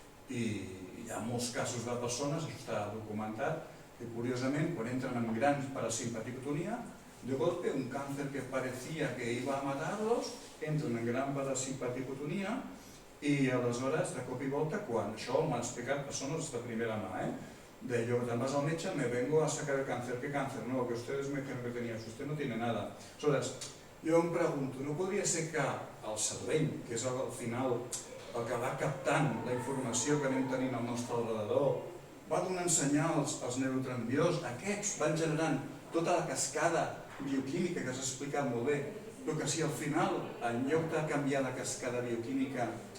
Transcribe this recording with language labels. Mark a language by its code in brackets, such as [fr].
[ca] I hi ha molts casos de persones, això està documentat, que curiosament quan entren en gran parasimpaticotonia, [es] de golpe un cáncer que parecía que iba a matarlos, [ca] entren en gran parasimpaticotonia i aleshores de cop i volta quan això m'han explicat persones de primera mà, d'allò, te'n vas al metge, [es] me vengo a sacar el cáncer, ¿qué cáncer? No, que ustedes me dijeron que tenía, usted no tiene nada. [ca] Aleshores, jo em pregunto, no podria ser que el cervell, que és al final el que va captant la informació que anem tenint al nostre alrededor, va donant senyals als neurotransmissors, aquests van generant tota la cascada bioquímica que has explicat molt bé, però que si al final, en lloc de canviar la cascada bioquímica,